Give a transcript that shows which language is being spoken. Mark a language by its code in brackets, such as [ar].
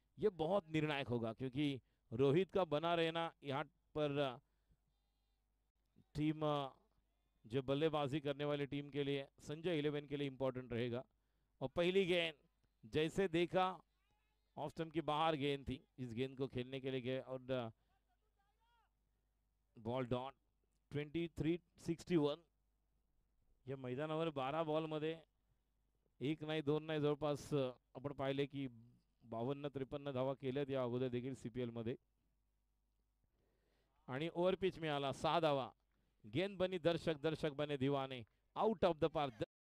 [hi] ये बहुत निर्णायक होगा क्योंकि रोहित का बना रहना यहाँ पर टीम जो बल्लेबाजी करने वाली टीम के लिए, संजय 11 के लिए इंपॉर्टेंट रहेगा। और पहली गेंद जैसे देखा ऑफ स्टंप की बाहर गेंद थी, इस गेंद को खेलने के लिए गए और बॉल डॉट 23-61। [mr] या मैदानावर 12 बॉलमध्ये एक नाही दोन नाही जवळपास आपण पाहिले की 52-53 धावा केल्यात या अगोदर देखील सीपीएल मध्ये। आणि ओव्हर पिच मिळाला 6 धावा। [hi] गेंद बनी दर्शक, दर्शक बने दीवाने, [en] Out of the park.